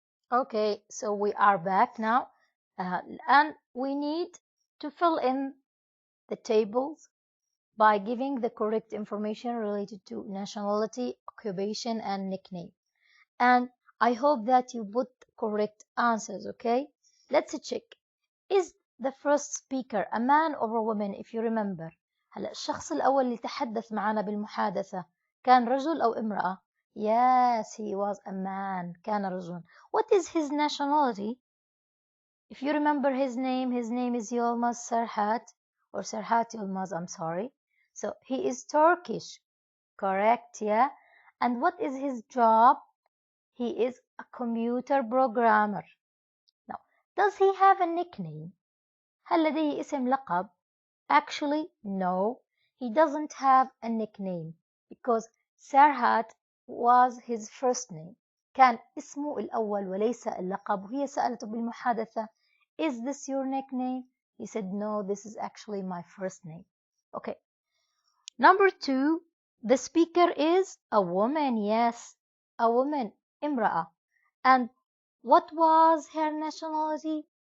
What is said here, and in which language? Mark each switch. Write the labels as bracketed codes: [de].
[en] Okay, so we are back now, and we need to fill in the tables by giving the correct information related to nationality, occupation, and nickname. And I hope that you put correct answers, okay? Let's check. Is the first speaker a man or a woman, if you remember? [ar] هلا الشخص الأول اللي تحدث معنا بالمحادثة كان رجل أو امرأة؟ [en] Yes, he was a man. [ar] كان رجل. [en] What is his nationality? If you remember his name is Yilmaz Serhat, or Serhat Yilmaz, I'm sorry. So he is Turkish, correct, yeah? And what is his job? He is a computer programmer. Now, does he have a nickname? [ar] هل لديه اسم لقب? [en] Actually, no, he doesn't have a nickname because Serhat was his first name. [ar] كان اسمه الأول وليس اللقب. وهي سألته بالمحادثة, [en] is this your nickname? He said, no, this is actually my first name. Okay, Number 2, the speaker is a woman. Yes, a woman, امرأة. And what was her nationality?